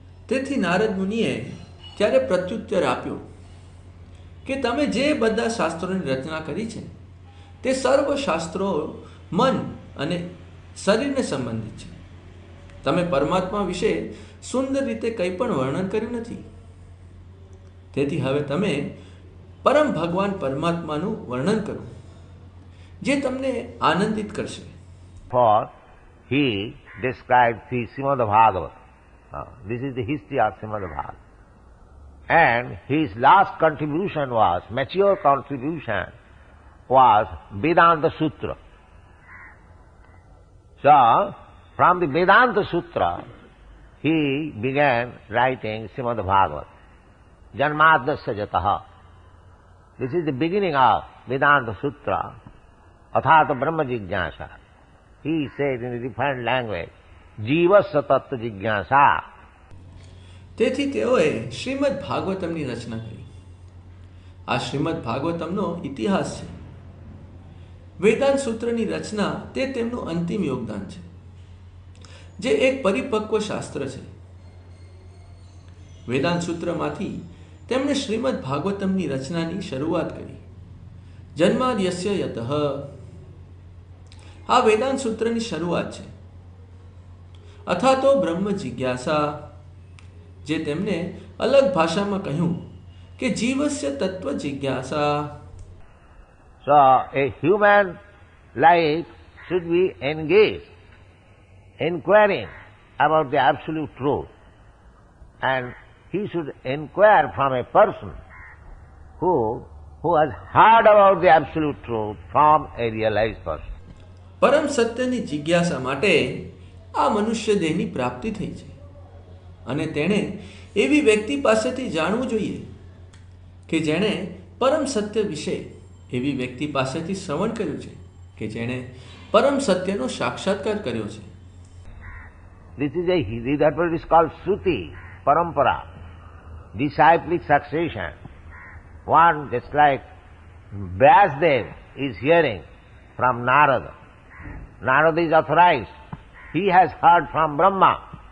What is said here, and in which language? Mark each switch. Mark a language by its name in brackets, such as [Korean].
[Gujarati] તેથી નારદ મુનિએ ત્યારે પ્રત્યુત્તર આપ્યો કે તમે જે બધા શાસ્ત્રોની રચના કરી છે તે સર્વ શાસ્ત્રો મન અને શરીરને સંબંધિત છે. તમે પરમાત્મા વિશે સુંદર રીતે કંઈ પણ વર્ણન કર્યું નથી. તેથી હવે તમે પરમ ભગવાન પરમાત્માનું વર્ણન કરો જે તમને આનંદિત કરશે. [English] For he described the Srimad Bhagavatam. This is the history of Srimad Bhagavatam. And his last contribution was, mature contribution was Vedanta Sutra. So, from the Vedanta Sutra, he began writing Srimad Bhagavatam. [Sanskrit] Janmadasya jataha. [English] This is the beginning of Vedanta Sutra. [Sanskrit] Athata Brahma Jigyasa. [English] He said in a different language, [Sanskrit] Jivasya Tattva Jigyasa. [Gujarati] તેથી તેઓએ શ્રીમદ ભાગવતમની રચના કરી. આ શ્રીમદ ભાગવતમનો ઇતિહાસ છે. વેદાંત સૂત્રની રચના તે તેમનું અંતિમ યોગદાન છે, જે એક પરિપક્વ શાસ્ત્ર છે. વેદાંત સૂત્રમાંથી તેમણે શ્રીમદ ભાગવતમની રચનાની શરૂઆત કરી. [Sanskrit] જન્માદ્યસ્ય યતઃ [Gujarati] આ વેદાંત સૂત્રની શરૂઆત છે. [Sanskrit] અથાતો બ્રહ્મ જિજ્ઞાસા, [Gujarati] જે તેમને અલગ ભાષામાં કહ્યું કે [Sanskrit] જીવસ્ય તત્વ જિજ્ઞાસા. [English] So a human life should be engaged, inquiring about the absolute truth, and he should inquire from a person who has heard about the absolute truth from a realized person. [Gujarati] પરમ સત્યની જિજ્ઞાસા માટે આ મનુષ્ય દેહની પ્રાપ્તિ થઈ છે, અને તેણે એવી વ્યક્તિ પાસેથી જાણવું જોઈએ કે જેણે પરમ સત્ય વિશે એવી વ્યક્તિ પાસેથી શ્રવણ કર્યું છે, કે જેણે પરમ સત્યનો સાક્ષાત્કાર કર્યો છે. [English] This is that what is called Shruti, Parampara, disciplic succession. One, just like Vyasdev is hearing from Narada. Narada is authorized. He has heard from Brahma.